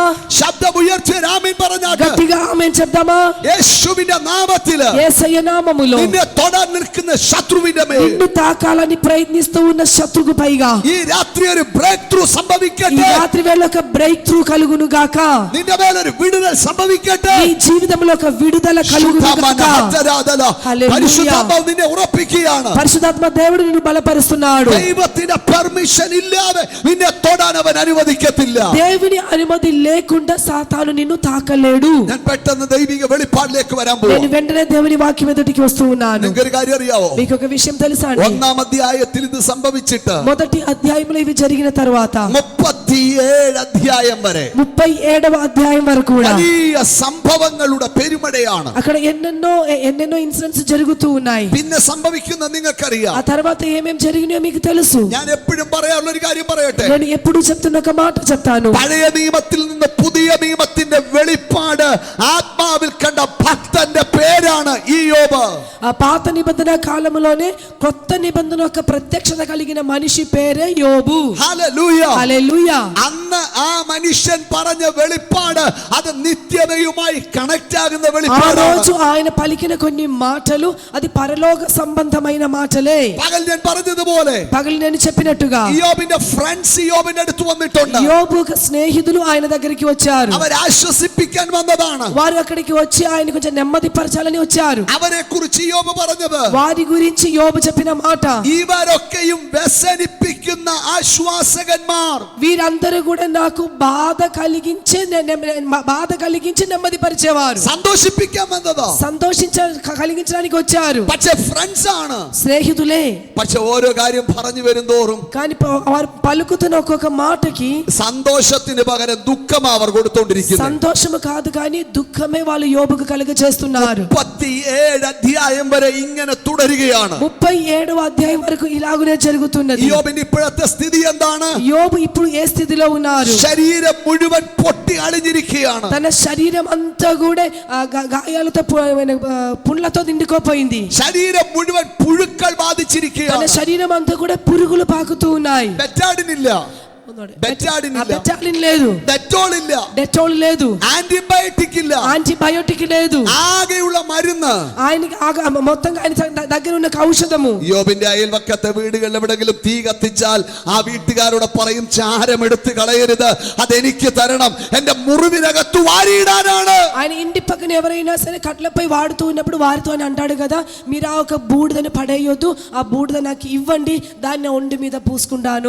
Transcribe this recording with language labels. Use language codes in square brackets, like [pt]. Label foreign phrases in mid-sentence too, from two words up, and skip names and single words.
[ml] ശബ്ദം ഉയർത്തിയവർ ആമേൻ പറഞ്ഞാട്ട്, [te] గట్టిగా ఆమేన్ చెప్దామా? [ml] യേശുവിന്റെ നാമത്തില് [te] యేసయ్య నామములో [ml] നിന്നെ തൊടാൻ നിൽക്കുന്ന ശത്രുവിന്റെ മേൽ [te] నిన్ను తాకాలని ప్రయత్నిస్తూ ఉన్న శత్రుకు పైగా [ml] ഈ രാത്രി ഒരു [en] break through [te] ఈ [ml] സംഭവിക്കട്ടെ. [te] రాత్రి వేళ ఒక [en] break through [te] కలుగును గాక. [ml] നിന്റെ മേലൊരു വിടുതൽ സംഭവിക്കട്ടെ. [te] నీ జీవితంలో ఒక విడుదల కలుగును గాక. హల్లెలూయా. [ml] പരിശുദ്ധാത്മാവ് നിന്നെ ഉറപ്പിക്കുകയാണ്. [te] పరిశుద్ధాత్మ దేవుడు నిన్ను బలపరుస్తున్నాడు. [ml] ദൈവത്തിന്റെ പെർമിഷൻ ഇല്ലാതെ നിന്നെ തൊടാൻ അവൻ അനുവദിക്കത്തില്ല. [te] దేవుని అనుమతి లేకుండా సాతాను నిన్ను తాకలేడు. [ml] ഞാൻ പെട്ടെന്ന് ദൈവിക വെളിപ്പാടിലേക്ക് വരാൻ [te] నేను [ml] പോകും. [te] వెంటనే దేవుని వాక్యం ఎదుటికి వస్తూ ఉన్నాను. [ml] നിങ്ങൾക്കൊരു കാര്യം അറിയാവോ? [te] మీకు ఒక విషయం తెలుసా అండి? [ml] 1-ാം അധ്യായത്തിൽ ഇത് സംഭവിച്ചിട്ട് [te] మొదటి అధ్యాయంలో ఇవి జరిగిన తర్వాత [ml] 37 അധ്യായം വരെ [te] 37వ అధ్యాయం వరకు కూడా [ml] വലിയ സംഭവങ്ങളുടെ പെരുമഴയാണ്. [te] అక్కడ ఎన్నెన్నో ఇన్సిడెంట్స్ జరుగుతూ ఉన్నాయి. [ml] പിന്നെ സംഭവിക്കുന്ന നിങ്ങൾക്കറിയാം. [te] ఆ తర్వాత ఏమేం జరిగినాయో మీకు తెలుసు. [ml] ഞാൻ എപ്പോഴും പറയാനുള്ള ഒരു കാര്യം പറയട്ടെ. [te] నేను ఎప్పుడు చెప్తున్న ఒక మాట చెప్తాను. [ml] പഴയ നിയമത്തിൽ നിന്ന് പുതിയ നിയമത്തിന്റെ ദൈവത്തിന്റെ വെളിപ്പാട് ആത്മാവിൽ കണ്ട ഭക്തന്റെ പേരാണ് ഇയ്യോബ്. [te] ఆ పాత నిబంధన కాలంలోనే కొత్త నిబంధన యొక్క ప్రత్యక్షత కలిగిన మనిషి పేరే యోబు. [ml] ഹല്ലേലൂയ. [te] హల్లెలూయా. [ml] അന്ന് ആ മനുഷ്യൻ പറഞ്ഞ വെളിപ്പാട് അത് നിത്യതയുമായി കണക്ട് ആകുന്ന [te] ఆ [ml] വെളിപ്പാടാണ്. [te] రోజు ఆయన పలికిన కొన్ని మాటలు అది పరలోక సంబంధమైన మాటలే. [ml] പകൽ ഞാൻ പറഞ്ഞതുപോലെ [te] పగలు నేను చెప్పినట్టుగా [ml] ഇയ്യോബിന്റെ ഫ്രണ്ട്സ് ഇയ്യോബിന്റെ അടുത്ത് വന്നിട്ടുണ്ട്. [te] యోబు స్నేహితులు ఆయన దగ్గరికి వచ్చారు. [ml] അവരെ ആശ്വസിപ്പിക്കാൻ വന്നതാണ്. [te] వారు అక్కడికి వచ్చి ఆయన కొంచెం నెమ్మది పరచాలని వచ్చారు. [ml] അവരെ കുറിച്ച് ഇയ്യോബ് പറഞ്ഞത്, [te] వారి గురించి యోబు చెప్పిన మాట, [ml] ഇവരൊക്കെയും വ്യസനിപ്പിക്കുന്ന ആശ്വാസകന്മാർ. [te] వీరందరూ కూడా నాకు బాధ కలిగించి నెమ్మది పరిచేవారు. [ml] സന്തോഷിപ്പിക്കാൻ വന്നതാ, [te] కలిగించడానికి వచ్చారు. [ml] പക്ഷെ ഫ്രണ്ട്സ് ആണ്, [te] స్నేహితులే. [ml] പക്ഷെ ഓരോ കാര്യം പറഞ്ഞു വരുന്തോറും [te] కానీ వారు పలుకుతున్న ఒక్కొక్క మాటకి [ml] സന്തോഷത്തിന് പകരം ദുഃഖം അവർ കൊടുത്തോണ്ടിരിക്കുന്നു. [te] సంతోషము కాదు కానీ దుఃఖమే వాళ్ళు యోబుకు కలుగజేస్తున్నారు. [ml] 37 അധ്യായം വരെ ഇങ്ങനെ തുടരുകയാണ്. [te] 37వ అధ్యాయం వరకు ఇలాగునే జరుగుతున్నది. [ml] ഇയ്യോബിന്റെ ഇപ്പോഴത്തെ സ്ഥിതി എന്താണ്? [te] యోబు ఇప్పుడు ఏ స్థితిలో ఉన్నారు? [ml] ശരീരം മുഴുവൻ പൊട്ടി അളിഞ്ഞിരിക്കുകയാണ്. [te] తన శరీరం అంతా కూడా గాయాలతో పుండ్లతో నిండుకోపోయింది. [ml] ശരീരം മുഴുവൻ പുഴുക്കൾ [te] తన [ml] ബാധിച്ചിരിക്കുകയാണ്. [te] శరీరం అంతా కూడా పురుగులు పాకుతూ ఉన్నాయి. [ml] ബെറ്റാഡിനില്ല, [te] బెటాలిన్ లేదు, [ml] ഡെറ്റോൾ [te] లేదు, [ml] ആന്റിബയോട്ടിക് ഇല്ല, [te] యాంటీబయోటిక్ లేదు. [ml] ആകെയുള്ള മരുന്ന് [te] ఆయనకి మొత్తంగా ఆయన దగ్గర ఉన్న ఔషధము. [ml] യോബിന്റെ അയൽവക്കത്തെ വീടുകളിൽ എവിടെങ്കിലും തീ കത്തിച്ചാൽ ആ വീട്ടുകാരോട് പറയും, ചാരം എടുത്ത് കളയരുത്, അതെനിക്ക് തരണം, എന്റെ മുറിവിനകത്ത് വാരിയിടാനാണ്. [te] ఆయన ఇంటి పక్కన ఎవరైనా సరే కట్లపై వాడుతూ ఉన్నప్పుడు వారితో అని అంటాడు కదా, మీరు ఆ ఒక బూడిదని పడేయొద్దు, ఆ బూడిద నాకు ఇవ్వండి, దాన్ని ఒంటి మీద పూసుకుంటాను.